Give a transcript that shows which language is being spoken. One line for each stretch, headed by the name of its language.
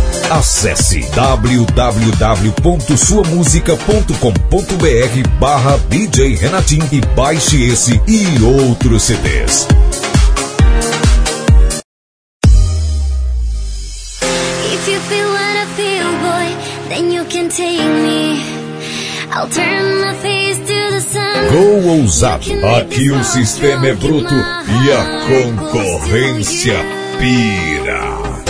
Portuguese: acesse www.suamusica.com.br/DJ Renatinho e baixe esse e outros CDs.
English: If you feel what I feel, boy, then you can take me. I'll turn my face to the sun.
Portuguese: Go ousado. Aqui o sistema é bruto e a concorrência pira.